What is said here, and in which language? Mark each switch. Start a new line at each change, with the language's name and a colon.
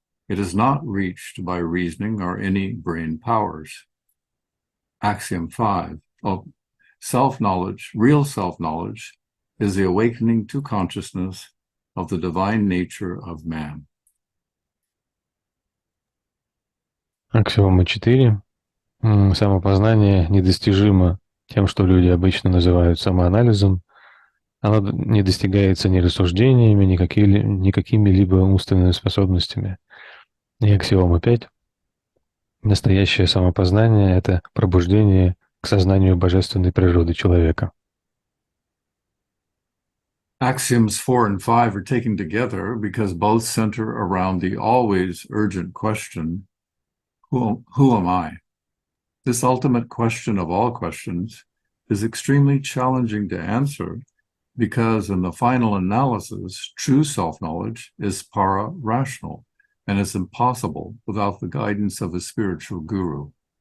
English: It is not reached by reasoning or any brain powers. Axiom 5. Self-knowledge, real self-knowledge, is the awakening to consciousness of the divine nature of man.
Russian: Аксиома 4. Самопознание недостижимо тем, что люди обычно называют самоанализом. Оно не достигается ни рассуждениями, ни какими-либо умственными способностями. И аксиома 5. Настоящее самопознание — это пробуждение к сознанию божественной природы человека.
English: Axioms 4 and 5 are taken together because both center around the always urgent question, who am I? This ultimate question of all questions is extremely challenging to answer because in the final analysis, true self-knowledge is para-rational and is impossible without the guidance of a spiritual guru.